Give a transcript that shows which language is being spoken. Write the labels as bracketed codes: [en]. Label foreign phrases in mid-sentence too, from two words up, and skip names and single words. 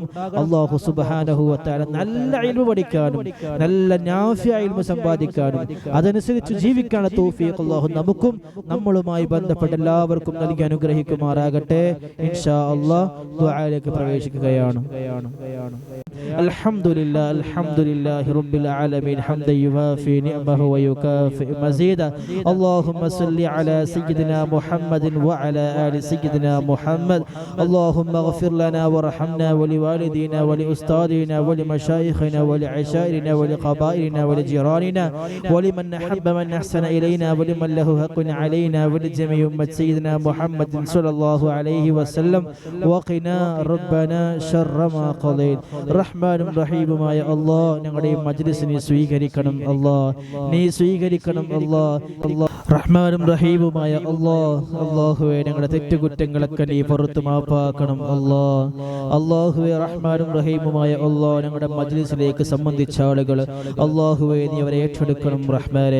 [ml] അല്ലാഹു [ar] سبحانه وتعالى [ml] നല്ല ഇൽമു പഠിക്കാനും നല്ല [ar] نافع علم [ml] സമ്പാദിക്കാനും അതനുസരിച്ച് ജീവിക്കാനുള്ള തൗഫീഖ് അല്ലാഹു നമുക്കും നമ്മളുമായി ബന്ധപ്പെട്ട എല്ലാവർക്കും നൽകി അനുഗ്രഹിക്കുമാറാകട്ടെ. [ar] إن شاء الله [ml] ദുആയിലേക്ക് പ്രവേശിക്കുകയാണ്. [ar] الحمد لله الحمد لله رب العالمين حمدا يوافي نعمه ويكافئ مزيده. اللهم صل على سيدنا محمد وعلى آل سيدنا محمد. اللهم اغفر لنا وارحمنا ولوالدينا ولأستاذنا ولمشايخنا ولعشائرنا ولقبائلنا ولجيراننا ولمن أحب من أحسن إلينا ولمن له حق علينا ولجميع أمة سيدنا محمد صلى الله عليه وسلم. وقنا ربنا شر ما قضيت. [ml] റഹ്മാനും റഹീമുമായ അല്ലാഹ് ഞങ്ങളുടെ മജ്ലിസിനെ സ്വീകരിക്കണം അല്ലാഹ്, നീ സ്വീകരിക്കണം അല്ലാഹ്. റഹ്മാനും റഹീമുമായ അല്ലാഹുവേ ഞങ്ങളുടെ തെറ്റുകുറ്റങ്ങളൊക്കെ നീ പുറത്തു മാപ്പാക്കണം അല്ലാഹുവേ റഹ്മാനും റഹീമുമായ ഞങ്ങളുടെ മജ്ലിസിലേക്ക് സംബന്ധിച്ച ആളുകൾ അല്ലാഹുവേ നീ അവരെ ഏറ്റെടുക്കണം റഹ്മാനെ.